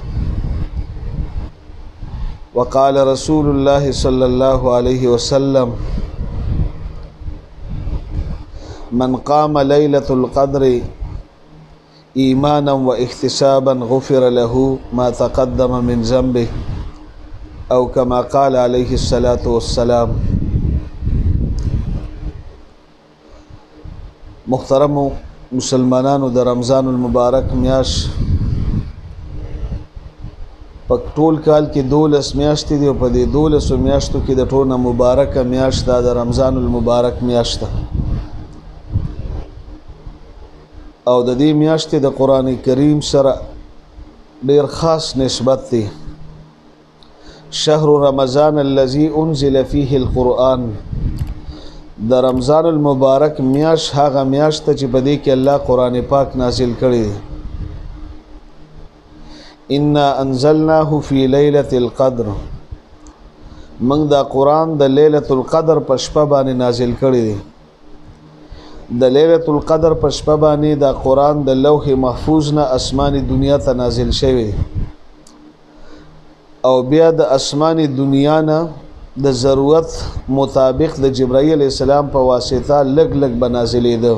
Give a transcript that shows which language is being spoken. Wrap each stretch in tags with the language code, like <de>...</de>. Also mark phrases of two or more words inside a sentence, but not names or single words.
<ar>وقال رسول الله صلى الله عليه وسلم من قام ليلة القدر إيمانا واحتسابا غفر له ما تقدم من ذنبه أو كما قال عليه الصلاة والسلام.</ar> <ps>محترم مسلمانانو د رمضان المبارک میاش په ټول کال کې 12 میاشتې دي او په دې 12 میاشتو کې د ټولو مبارکه میاشت د رمضان المبارک میاشت او د دې میاشتې د قران کریم سره ډیر خاص نسبت دی.</ps> <ar>شهر رمضان الذي انزل فيه القرآن،</ar> <ps>د رمضان المبارک میاش هغه میاشت چې په دې کې الله قران پاک نازل کړی دی.</ps> <ar>انا انزلناه في ليلة القدر،</ar> <ps>موږ دا قران د ليلة القدر په شپه باندې نازل کړی دی. د ليلة القدر په شپه باندې دا قران د لوح محفوظ نه آسماني دنیا ته نازل شوی او بیا د آسماني دنیا نه د ضرورت مطابق د جبرائیل علیہ السلام په واسطه لګ لګ بنازلېده.</ps>